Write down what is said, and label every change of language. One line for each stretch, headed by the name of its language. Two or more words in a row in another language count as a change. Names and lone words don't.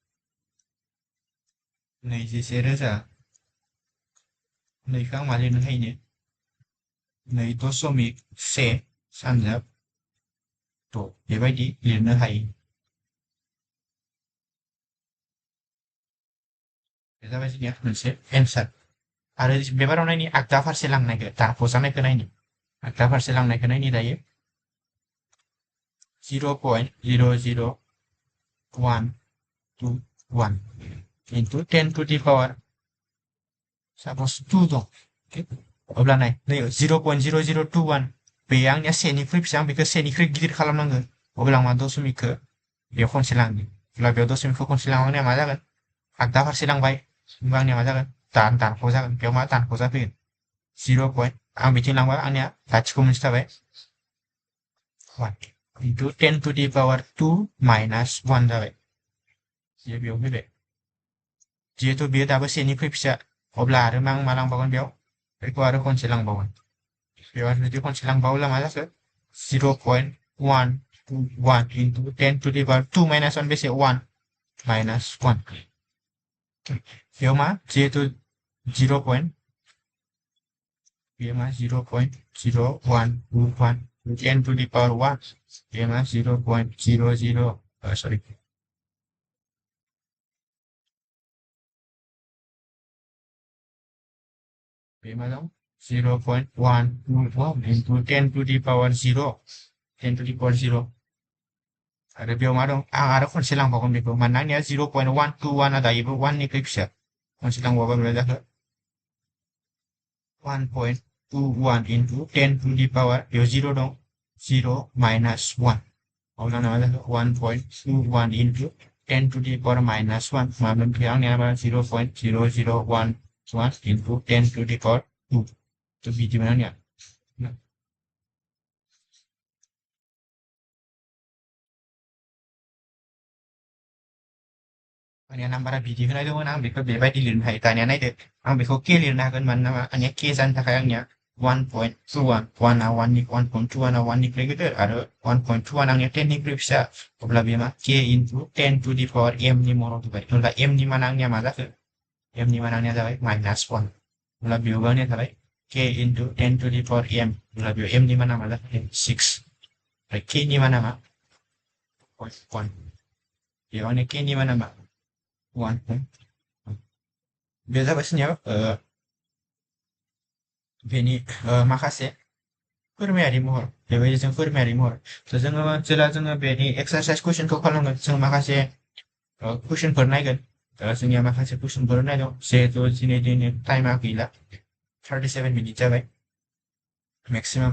Bodo: नैखौ आं मा लिरनो हायोनो 2.1 सानजाब 6 बेबायदि लिरनो हायो बे जाबाय जोंनिया मोनसे एन्सार आरो बे बाराव नायनि आगदा फारसे लांनायखौ दाफ'जानायखौ नायनि आगदा फारसे लांनायखौ नायनि दायो 0.00121
English: into 10 to the power suppose
Bodo: 2 दं अब्ला नाय 0.0021 बे आंनिया सेनिख्रुइ फिसा आं बेखौ सेनिख्रुइ गिदिर खालामनांगोन अब्ला आं मा दशमिकखौ बेयाव खनसे लांगोन अब्ला बेयाव दशमिकखौ खनसे लांबा आंनिया मा जागोन आगदा फारसे लांबाय होमबा आंनिया मा जागोन दानख' जागोन बेयाव मा दानख' जाफैगोन 0. आं बिथिं लांबा आंनिया लाथिख' मोनसे थाबाय
English: 1 into 10 to the power 2 minus 1
Bodo: जाबाय बेयाव फैबाय जिहेतु बेयो दाबो सेनिख्रुइ फिसा अब्ला आरो आं मा लांबावगोन बेयाव बेखौ आरो खनसे लांबावगोन बेयाव आरो जुदि खनसे लांबावोब्ला मा जाखो
English: 0.121 into 10 to the power 2 minus 1
Bodo: बेसे
English: 1 minus 1
Bodo: बेयाव मा जिहेतु 0. बेयो मा 0.0121
English: 10 to the power 1
Bodo: बेयो मा 0.00 सरि बे मा दं
English: 0.121 into 10 to the power 0 10 to the power 0
Bodo: आरो बेयाव मा दं आं आरो खनसे लांबावगोन बेखौ मानोना आंनिया 0.121 दायोबो 1 निख्रुइ फिसा खनसे लांबावबा बेयाव जाखो
English: 1.21 into 10 to the power
Bodo: बेयाव 0 दं
English: 0 minus 1
Bodo: अब्ला मा जाखो
English: 1.21 into 10 to the power minus 1
Bodo: मामोन बे आंनिया
English: 0.0011 into 10 to the power 2
Bodo: तो बिदिमोन आंनिया आंनिया नाम्बारा बिदि होनाय दंमोन आं बेखौ बेबायदि लिरनो हायो दानिया नायदो आं बेखौ के लिरनो हागोन मानोना आंनिया के जानो थाखाय आंनिया 1.21 1आ 1.21 आ 1 निफ्राय गिदिर आरो 1.21 आंनिया 10 निफ्राय फिसा अब्ला बे मा के
English: into 10 to the power m
Bodo: नि महराव होबाय अब्ला m नि मान आंनिया मा जाखो m नि मान आंनिया जाबाय -1 अब्ला बेयावबो आंनिया जाबाय
English: k into 10 to the power m
Bodo: अब्ला बेयाव m नि माना मा जाखो 6 ओमफ्राय k नि माना मा 0.1 बेयाव आंनिया k नि माना मा 1 बे जाबाय जोंनियाव बेनि माखासे फोरमायारि महर बेबायदि जों फोरमायारि महर जोङो जेला जोङो बेनि एक्सारसाइज कुइसनखौ खालामगोन जों माखासे कुइसनफोर नायगोन जोंनिया माखासे कुइसनफोर नायदों जिहेतु दिनै टाइमा गैला 37 मिनिट जाबाय मेक्सिमाम